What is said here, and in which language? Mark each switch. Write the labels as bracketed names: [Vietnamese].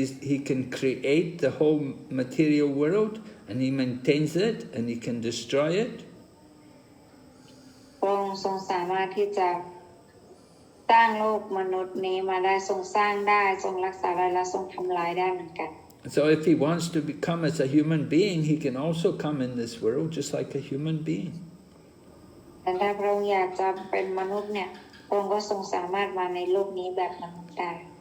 [English] He can create the whole material world, and He maintains it, and He can destroy it. [Thai] พระองค์ทรงสามารถที่จะสร้างโลกมนุษย์นี้มาได้ทรงสร้างได้ทรงรักษาได้และทรงทำลายได้เหมือนกัน [English] So if He wants to become as a human being, He can also come in this world just like a human being. [Thai] แต่ถ้าพระองค์อยากจะเป็นมนุษย์เนี่ยพระองค์ก็ทรงสามารถมาในโลกนี้แบบมนุษย์ได้